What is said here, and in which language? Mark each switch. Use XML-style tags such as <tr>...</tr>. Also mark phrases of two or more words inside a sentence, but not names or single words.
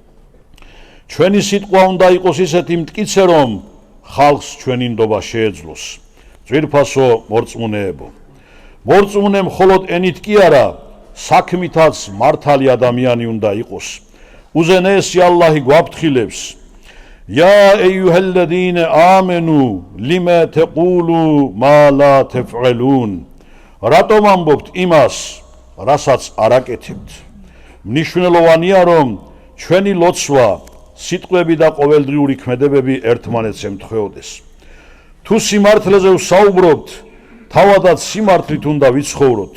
<ka>ჩვენი სიტყვა უნდა იყოს ისეთი მტკიცე, რომ ხალხს ჩვენი ნდობა შეეძლოს. ძვირფასო მორწმუნეებო, მორწმუნე მხოლოდ ენით კი არა, საქმითაც მართალი ადამიანი უნდა იყოს. უზენაესი ალლაჰი გვაფრთხილებს:</ka> <ar>يا أيها الذين آمنوا لما تقولوا ما لا تفعلون.</ar> <ka>რატომ ამბობთ იმას, რასაც არ აკეთებთ? მნიშვნელოვანია, რომ ჩვენი ლოცვა, სიტყვები და ყოველდღიური ქმედებები ერთმანეთს ემთხვეოდეს. თუ სიმართლეზე ვსაუბრობთ, თავადაც სიმართლით უნდა ვიცხოვროთ.</ka>